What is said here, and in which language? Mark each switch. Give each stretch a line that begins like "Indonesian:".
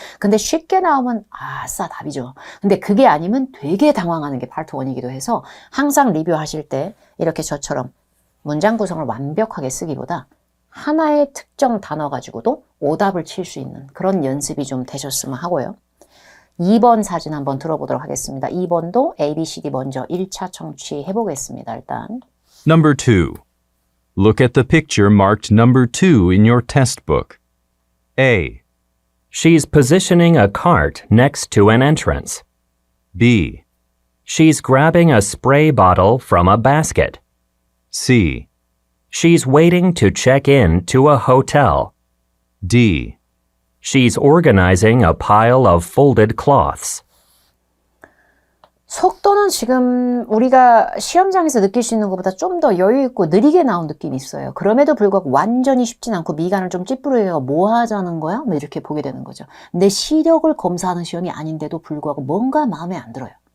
Korean: 근데 쉽게 나오면 아싸 답이죠. 근데 그게 아니면 되게 당황하는 게 파트 1이기도 해서 항상 리뷰하실 때 이렇게 저처럼 문장 구성을 완벽하게 쓰기보다 하나의 특정 단어 가지고도 오답을 칠 수 있는 그런 연습이 좀 되셨으면 하고요. 2번 사진 한번 들어보도록 하겠습니다. 2번도 A, B, C, D 먼저 1차 청취해 보겠습니다. 일단
English: Number 2. Look at the picture marked number 2 in your test book. A. She's positioning a cart next to an entrance. B. She's grabbing a spray bottle from a basket. C. She's waiting to check in to a hotel. D. She's organizing a pile of folded cloths.
Korean: 속도는 지금 우리가 시험장에서 느낄 수 있는 것보다 좀 더 여유 있고 느리게 나온 느낌이 있어요. 그럼에도 불구하고 완전히 쉽진 않고 미간을 좀 찌푸리게 뭐 하자는 거야? 뭐 이렇게 보게 되는 거죠. 내 시력을 검사하는 시험이 아닌데도 불구하고 뭔가 마음에 안 들어요.